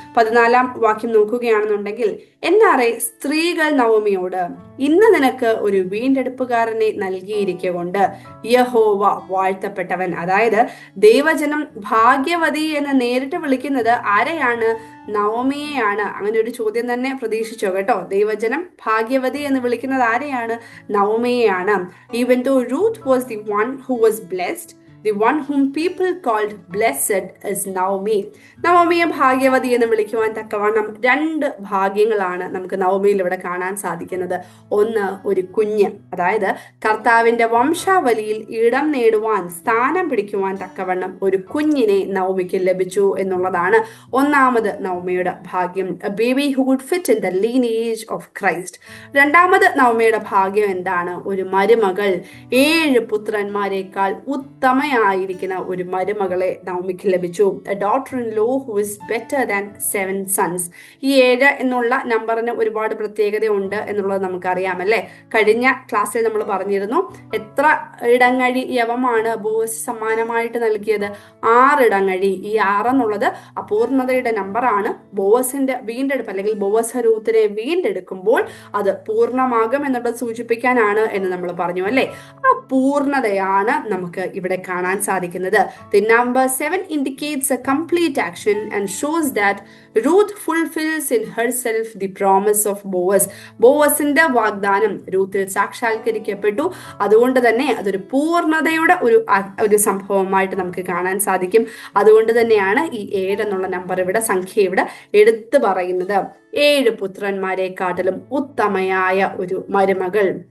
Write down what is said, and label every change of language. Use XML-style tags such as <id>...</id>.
<ml>14-ാം വാക്യം നോക്കുകയാണെന്നുണ്ടെങ്കിൽ, എന്നാറെ സ്ത്രീകൾ നവോമിയോട്, ഇന്ന് നിനക്ക് ഒരു വീണ്ടെടുപ്പുകാരനെ നൽകിയിരിക്കൊണ്ട് യഹോവ വാഴ്ത്തപ്പെട്ടവൻ. അതായത് ദൈവജനം ഭാഗ്യവതി എന്ന് നേരിട്ട് വിളിക്കുന്നത് ആരെയാണ്? നവോമിയെയാണ്. അങ്ങനെ ഒരു ചോദ്യം തന്നെ പ്രതീക്ഷിച്ചോ കേട്ടോ. ദൈവജനം ഭാഗ്യവതി എന്ന് വിളിക്കുന്നത് ആരെയാണ്? നവോമിയെയാണ്.</ml> <en>Even though Ruth was the one who was blessed, the one whom people called blessed is Naomi.</en> <ml>നവോമിയെ ഭാഗ്യവതി എന്ന് വിളിക്കുവാൻ തക്കവണ്ണം 2 ഭാഗ്യങ്ങളാണ് നമുക്ക് നവോമിയിൽ ഇവിടെ കാണാൻ സാധിക്കുന്നത്. ഒന്ന്, ഒരു കുഞ്ഞ്, അതായത് കർത്താവിന്റെ വംശാവലിയിൽ ഇടം നേടുവാൻ, സ്ഥാനം പിടിക്കുവാൻ തക്കവണ്ണം ഒരു കുഞ്ഞിനെ നവോമിക്ക് ലഭിച്ചു എന്നുള്ളതാണ് ഒന്നാമത് നവോമിയുടെ ഭാഗ്യം.</ml> <en>A baby who would fit in the lineage of Christ.</en> <ml>രണ്ടാമത് നവോമിയുടെ ഭാഗ്യം എന്താണ്? ഒരു മരുമകൾ. 7 പുത്രന്മാരെക്കാൾ ഉത്തമയായിരിക്കുന്ന ഒരു മരുമകളെ നവോമിക്ക് ലഭിച്ചു.</ml> <en>A daughter-in-law who is better than 7 sons.</en> <ml>ഈ 7 എന്നുള്ള നമ്പറിന് ഒരുപാട് പ്രത്യേകത ഉണ്ട് എന്നുള്ളത് നമുക്കറിയാം അല്ലേ. കഴിഞ്ഞ ക്ലാസ്സിൽ നമ്മൾ പറഞ്ഞിരുന്നു, എത്ര ഇടങ്ങഴി യവമാണ് ബോവസ് സമ്മാനമായിട്ട് നൽകിയത്? 6 ഇടങ്ങഴി. ഈ 6 എന്നുള്ളത് അപൂർണതയുടെ നമ്പറാണ്. ബോവസിന്റെ വീണ്ടെടുപ്പ്, അല്ലെങ്കിൽ ബോവസ് രൂത്തിനെ വീണ്ടെടുക്കുമ്പോൾ അത് പൂർണ്ണമാകും എന്നുള്ളത് സൂചിപ്പിക്കാനാണ് എന്ന് നമ്മൾ പറഞ്ഞു അല്ലേ. ആ പൂർണ്ണതയാണ് നമുക്ക് ഇവിടെ കാണാൻ സാധിക്കുന്നത്.</ml> <en>The number 7 indicates a complete action and shows that Ruth fulfills in herself the promise of Boaz.</en> <ml>ബോവസിന്റെ വാഗ്ദാനം രൂത്തിൽ സാക്ഷാത്കരിക്കപ്പെട്ടു. അതുകൊണ്ട് തന്നെ അതൊരു പൂർണ്ണതയുടെ ഒരു സംഭവമായിട്ട് നമുക്ക് കാണാൻ സാധിക്കും. അതുകൊണ്ട് തന്നെയാണ് ഈ 7 എന്നുള്ള നമ്പർ ഇവിടെ, സംഖ്യ ഇവിടെ എടുത്തു പറയുന്നത്. 7 പുത്രന്മാരെക്കാട്ടിലും ഉത്തമയായ ഒരു മരുമകൾ.</ml>